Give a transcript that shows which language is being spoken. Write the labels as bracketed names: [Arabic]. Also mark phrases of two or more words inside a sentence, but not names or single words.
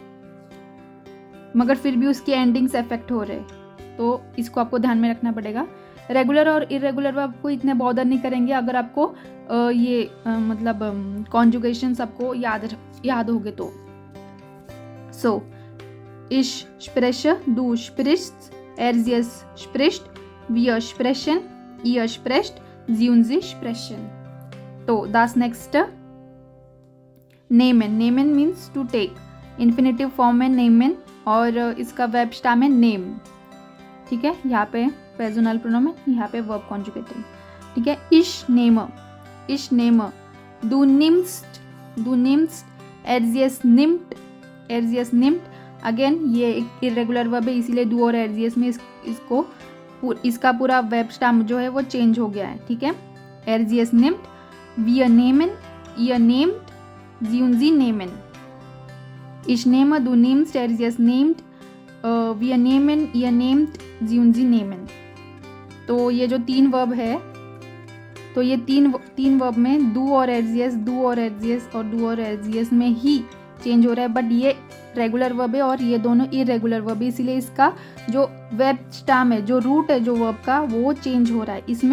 [Hindi] मगर फिर भी उसकी [English] endings effect [Hindi] हो रहे हैं, तो इसको आपको ध्यान में रखना पड़ेगा। रेगुलर और [English] irregular verb [Hindi] को इतने बॉदर नहीं करेंगे अगर आपको मतलब कॉन्जुगेशन आपको याद होगे तो। [German] सो ich spreche, du sprichst, erstes spricht, wir sprechen, ihr sprecht, sie und sie sprechen। तो das nächste, nehmen। [English] nehmen means to take। infinitive form [Hindi] है nehmen और इसका [English] verb stem [Hindi] है name, ठीक है। यहाँ पे [German] Personal Pronomen, [Hindi] यहाँ पे [English] verb conjugated, [Hindi] ठीक है। [German] ich nehme, du nimmst, erstes nimmt। [Hindi] अगेन ये एक [English] irregular verb [Hindi] है इसीलिए डू और [German] er sie es [Hindi] में इसका पूरा [English] verb stem [Hindi] जो है वो चेंज हो गया है, ठीक है। [German] एर्जियस nimmt, wir nehmen, ihr nehmt, sie und sie nehmen। ich nehme, du nimmst, erstes nimmt, wir nehmen, ihr nehmt, sie und sie nehmen। [Hindi] तो ये जो तीन वर्ब है, तो ये तीन वर्ब में डू और [German] er sie es [Hindi] में ही चेंज हो रहा है, बट ये [English] regular verb [Hindi] है और ये दोनों [English] irregular verb [Hindi] है इसीलिए इसका जो [English] verb stem [Hindi] है, जो रूट है जो वर्ब का, वो चेंज हो रहा है।